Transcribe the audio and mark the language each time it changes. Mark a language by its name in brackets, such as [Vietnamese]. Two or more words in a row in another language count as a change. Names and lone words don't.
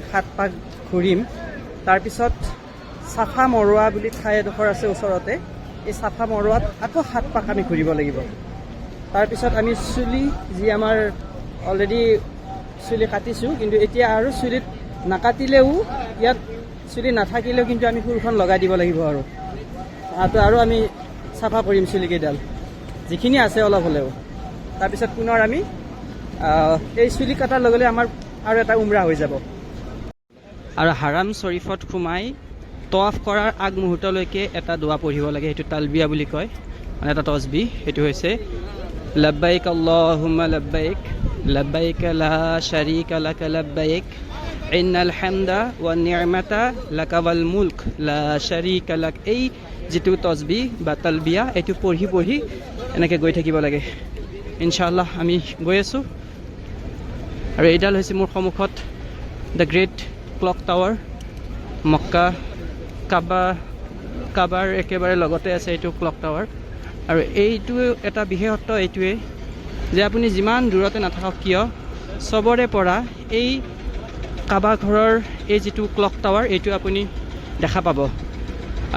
[Assamese] 7 পাক ঘূৰিম তাৰপিছত চাফা মৰোৱা বুলি ঠাই এডোখৰ আছে ওচৰতে এই চাফা মৰোৱাত আকৌ 7 পাক আমি ঘূৰিব লাগিব তাৰপিছত আমি চুলি যি আমাৰ অলৰেডি চুলি কাটিছোঁ কিন্তু এতিয়া আৰু চুলিত নাকাটিলেও ইয়াত চুলি নাথাকিলেও কিন্তু আমি সুৰখন লগাই দিব লাগিব আৰু আমি চাফা কৰিম চুলিকেইডাল যিখিনি আছে অলপ হ'লেও তাৰপিছত পুনৰ আমি এই চুলি কটাৰ লগে লগে আমাৰ আৰু এটা উমৰা হৈ যাব আৰু হাৰাম শ্বৰীফত সোমাই তৱাফ কৰাৰ আগমুহূৰ্তলৈকে এটা দোৱা পঢ়িব লাগে সেইটো তালবিয়া বুলি কয় মানে এটা তসবিহ সেইটো হৈছে [Arabic] لبيك اللهم لبيك لبيك لا شريك لك لبيك إن الحمد والنعمة لك والملك لا شريك لك [Assamese] এই যিটো তসবিহ বা তালবিয়া এইটো পঢ়ি এনেকৈ গৈ থাকিব লাগে [Arabic] إن شاء الله [Assamese] আমি গৈ আছোঁ আৰু এইডাল হৈছে মোৰ সন্মুখত দ্য গ্ৰেট [English] clock tower [Assamese] মক্কা কাবাৰ একেবাৰে লগতে আছে এইটো [English] clock tower [Assamese] আৰু এইটো এটা বিশেষত্ব এইটোৱে যে আপুনি যিমান দূৰতে নাথাকক কিয় চবৰে পৰা এই কাবা ঘৰৰ এই যিটো ক্লক টাৱাৰ এইটো আপুনি দেখা পাব আৰু